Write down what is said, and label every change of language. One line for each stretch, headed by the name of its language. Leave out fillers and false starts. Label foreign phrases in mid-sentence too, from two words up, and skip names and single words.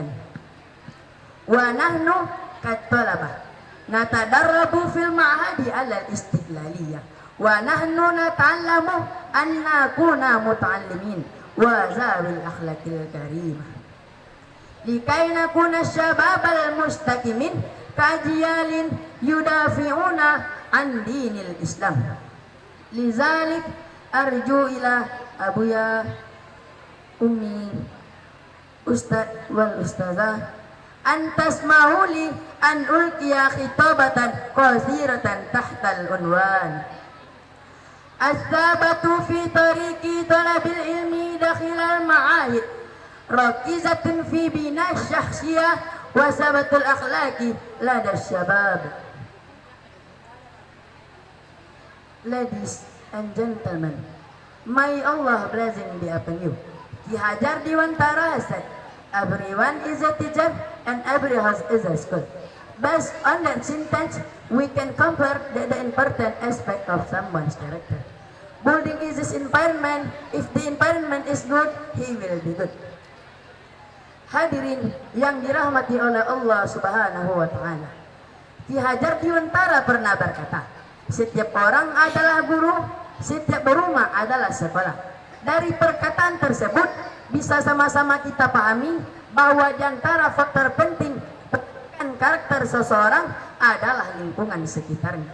Arabic: ونحن كالطلبة نتدرب في المعهد على الاستقلالية ونحن نتعلم أن نكون متعلمين وذوي الأخلاق الكريمة لكي نكون شبابا مستقيمين كجيل يدافعون عن دين الإسلام. لذلك أرجو إلى أبي أمي أستاذ والأستاذة أن تسمعوا لي أن ألقي خطابة قصيرة تحت العنوان الثبات في طريق طلب العلم داخل المعاهد ركيزة في بناء الشخصية وثبات الأخلاق لدى الشباب.
English: Ladies and gentlemen, may Allah blessing be upon you. Ki Hajar Diwantara said, everyone is a teacher and every house is a school. Based on that sentence, we can compare the important aspect of someone's character. Building is his environment. If the environment is good, he will be good.
Indonesian: Hadirin yang dirahmati oleh Allah
Arabic: سبحانه وتعالى,
Indonesian: Ki Hajar Diwantara pernah berkata, setiap orang adalah guru, setiap rumah adalah sekolah. Dari perkataan tersebut bisa sama-sama kita pahami bahwa di antara faktor penting karakter seseorang adalah lingkungan sekitarnya.